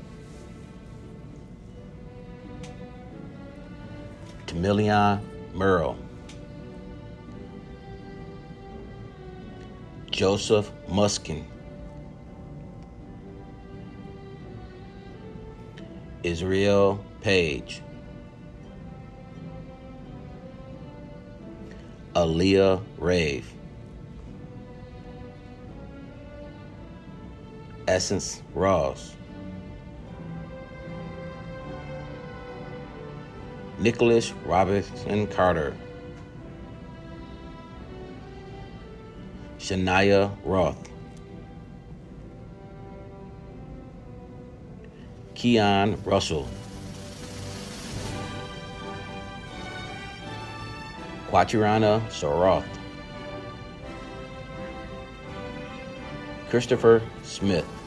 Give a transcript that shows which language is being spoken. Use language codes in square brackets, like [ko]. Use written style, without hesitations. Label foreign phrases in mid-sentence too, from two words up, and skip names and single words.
[en] Tamilion Merle, Joseph Muskin, Israel Page. Aaliyah Rave. Essence Ross. Nicholas Robinson Carter. Shania Roth. Keon Russell. Quatirana Soroth. Christopher Smith.